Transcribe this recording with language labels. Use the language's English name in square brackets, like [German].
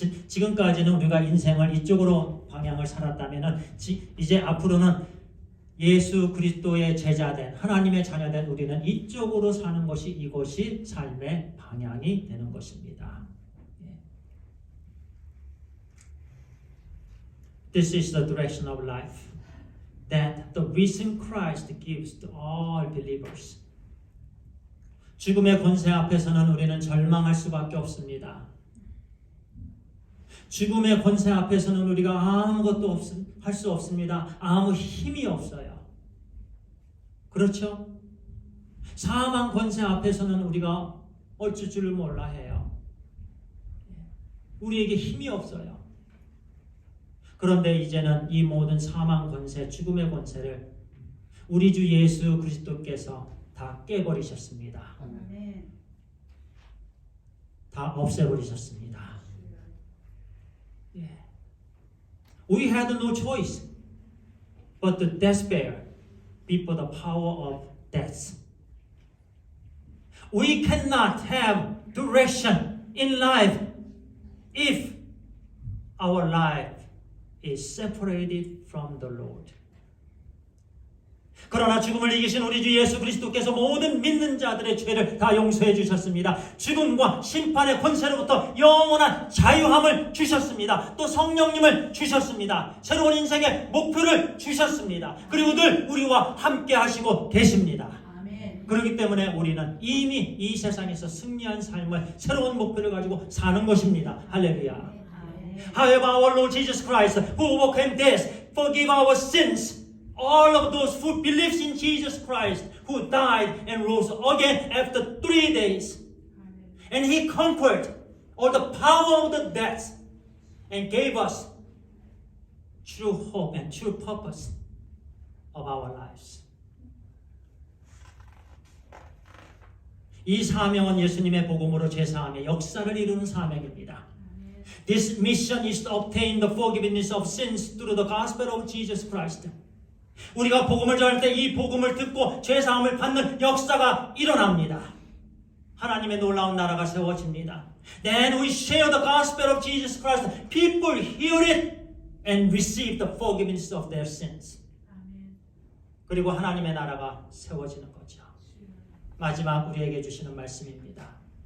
[Korean] 지금까지는 우리가 인생을 이쪽으로 방향을 살았다면 이제 앞으로는 예수 그리스도의 제자된 하나님의 자녀된 우리는 이쪽으로 사는 것이 이것이 삶의 방향이 되는 것입니다. [English] This is the direction of life that the risen Christ gives to all believers. [Korean] 죽음의 권세 앞에서는 우리는 절망할 수밖에 없습니다. 죽음의 권세 앞에서는 우리가 아무것도 할 수 없습니다. 아무 힘이 없어요. 그렇죠? 사망 권세 앞에서는 우리가 어쩔 줄을 몰라 해요. 우리에게 힘이 없어요. 그런데 이제는 이 모든 사망 권세, 죽음의 권세를 우리 주 예수 그리스도께서 다 깨버리셨습니다. 다 없애버리셨습니다. [English] We had no choice but to despair before the power of death. We cannot have direction in life if our life is separated from the Lord. [Korean] 그러나 죽음을 이기신 우리 주 예수 그리스도께서 모든 믿는 자들의 죄를 다 용서해 주셨습니다. 죽음과 심판의 권세로부터 영원한 자유함을 주셨습니다. 또 성령님을 주셨습니다. 새로운 인생의 목표를 주셨습니다. 그리고 늘 우리와 함께 하시고 계십니다. 그렇기 때문에 우리는 이미 이 세상에서 승리한 삶을 새로운 목표를 가지고 사는 것입니다. 할렐루야. [English] However, our Lord Jesus Christ, who overcame death, forgive our sins. All of those who believes in Jesus Christ, who died and rose again after 3 days. And He conquered all the power of the death and gave us true hope and true purpose of our lives. [Korean] 이 사명은 예수님의 복음으로 제사함의 역사를 이루는 사명입니다. [English] This mission is to obtain the forgiveness of sins through the gospel of Jesus Christ. [Korean] 우리가 복음을 전할 때 이 복음을 듣고 죄사함을 받는 역사가 일어납니다. 하나님의 놀라운 나라가 세워집니다. [English] Then we share the gospel of Jesus Christ. People hear it and receive the forgiveness of their sins. [Korean] 그리고 하나님의 나라가 세워지는 거죠. 마지막 우리에게 주시는 말씀입니다.